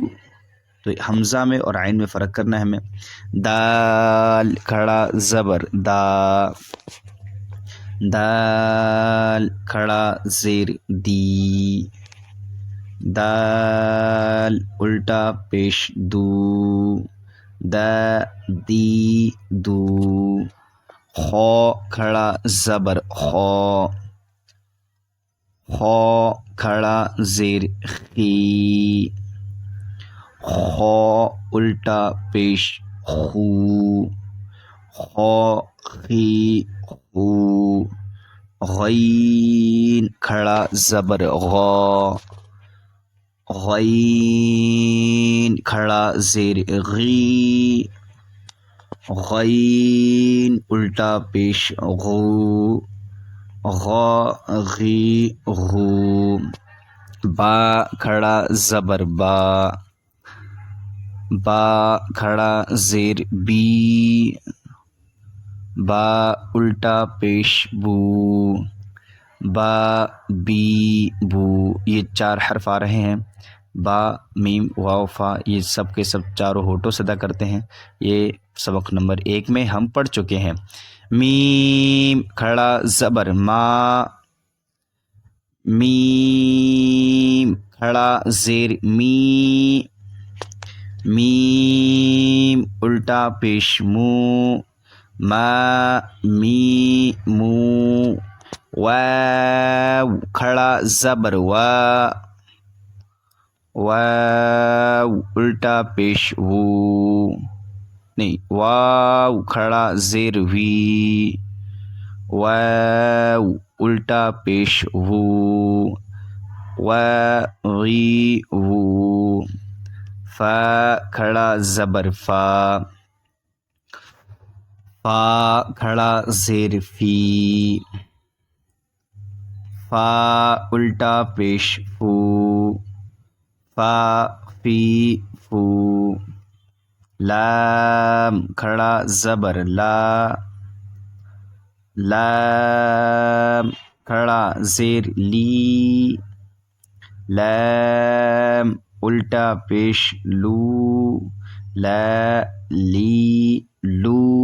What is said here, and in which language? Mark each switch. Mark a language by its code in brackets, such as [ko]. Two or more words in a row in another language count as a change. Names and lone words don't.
[ur] تو حمزہ میں اور عین میں فرق کرنا ہے ہمیں. دال کھڑا زبر دا، دال کھڑا زیر دی، دال الٹا پیش دو، دا دی دو. خو کھڑا زبر خو، خو کھڑا زیر خی، خو الٹا پیش خو، خو خی خو. غین کھڑا زبر غا، غین کھڑا زیر غی، غین الٹا پیش غو، غا غی غو، با کھڑا زبر با، با کھڑا زیر بی، با الٹا پیش بو، با بی بو۔ یہ 4 حرف آ رہے ہیں، با میم واو فا، یہ سب کے سب چاروں ہونٹوں سے ادا کرتے ہیں۔ یہ سبق نمبر 1 میں ہم پڑھ چکے ہیں۔ میم کھڑا زبر ما، میم کھڑا زیر می، میم الٹا پیش مو، ما می مو، واو کھڑا زبر وا، واو الٹا پیش وو، نہیں واو کھڑا زیر وی، واو الٹا پیش وو، وی وو، فا کھڑا زبر فا، فا کھڑا زیر فی، فا الٹا پیش فو، فا فی فو، لام کھڑا زبر لا، لام کھڑا زیر لی، لام الٹا پیش لو، لا لی لو،